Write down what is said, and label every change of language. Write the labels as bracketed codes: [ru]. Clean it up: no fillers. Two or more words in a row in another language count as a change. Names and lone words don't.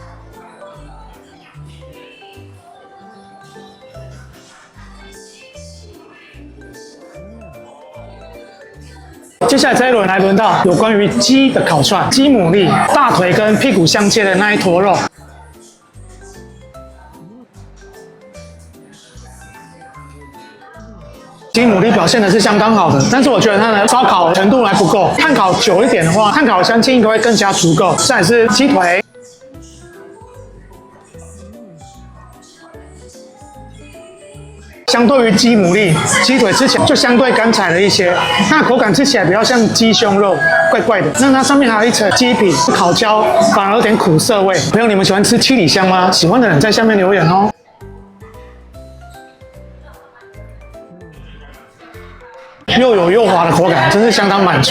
[zh] 接下來這一輪來輪到有關於雞的烤串，雞牡蠣，大腿跟屁股相接的那一坨肉。雞牡蠣表現的是相當好的，但是我覺得它的燒烤程度還不夠，炭烤久一點的話，炭烤的香氣應該會更加足夠。再來是雞腿。相對於雞牡蠣，雞腿吃起來就相對乾柴了一些，它的口感吃起來比較像雞胸肉，怪怪的。那它上面還有一層雞皮烤焦，反而有點苦澀味。朋友，你們喜歡吃七里香嗎？喜歡的人在下面留言哦。又有又滑的口感，真是相當滿足。